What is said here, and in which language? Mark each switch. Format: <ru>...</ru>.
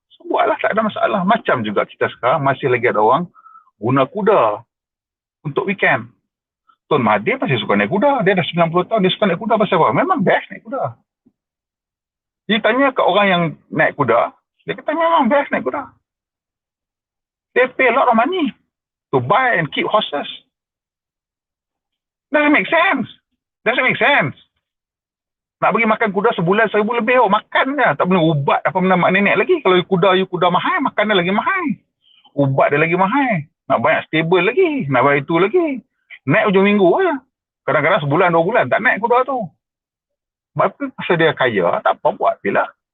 <ms>So, buatlah, tak ada masalah. Macam juga kita sekarang, masih lagi ada orang guna kuda untuk weekend. Tuan Mahathir masih suka naik kuda. Dia dah 90 tahun, dia suka naik kuda pasal apa? Memang best naik kuda. Dia tanya ke orang yang naik kuda, dia kata memang best naik kuda.</ms> <en>They pay a lot of money to buy and keep horses. Doesn't make sense.</en> <ms>Nak bagi makan kuda sebulan 1,000 lebih. Makan je. Tak boleh ubat apa benda mak nenek lagi. Kalau you kuda mahal, makan dia lagi mahal. Ubat dia lagi mahal. Nak banyak stable lagi. Nak bayar itu lagi. Naik hujung minggu je. Kadang-kadang sebulan 2 bulan tak naik kuda tu. Sebab pasal dia kaya, tak apa buat bila.</ms>